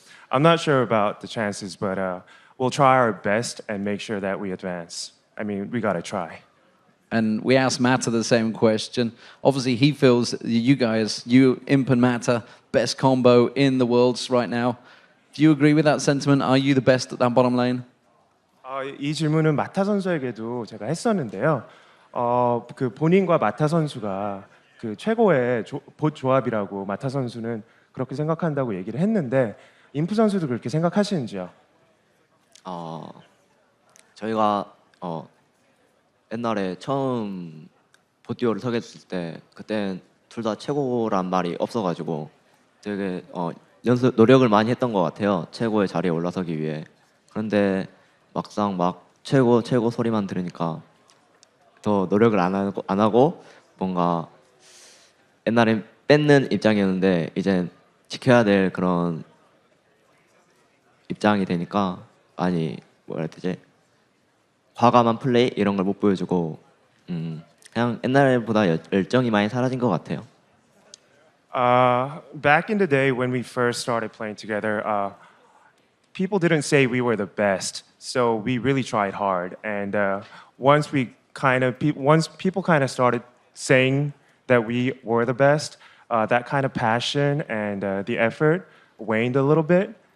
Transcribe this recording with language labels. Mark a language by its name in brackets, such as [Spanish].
[English] I'm not sure about the chances, but we'll try our best and make sure that we advance. I mean, we gotta try. And we asked Mata the same question. Obviously, he feels you guys, you, Imp and Mata, best combo in the worlds right now. Do you agree with that sentiment? Are you the best at that bottom lane? [Korean] 이 질문은 마타 선수에게도 제가 했었는데요. 그 본인과 마타 선수가 그 최고의 봇 조합이라고 마타 선수는 그렇게 생각한다고 얘기를 했는데 임프 선수도 그렇게 생각하시는지요? 저희가 옛날에 처음 보듀오를 서게 됐을 때 그때는 둘 다 최고란 말이 없어가지고 되게 노력을 많이 했던 것 같아요. 최고의 자리에 올라서기 위해. 그런데 막상 최고 소리만 들으니까 더 노력을 안 하고 뭔가 옛날엔 뺏는 입장이었는데 이제 지켜야 될 그런 입장이 되니까 많이 뭐라 해야 되지? 과감한 플레이 이런 걸 못 보여주고 그냥 옛날보다 열정이 많이 사라진 것 같아요. [English] Back in the day when we first started playing together, people didn't say we were the best, so we really tried hard. And once people kind of started saying that we were the best, that kind of passion and the effort waned a little bit.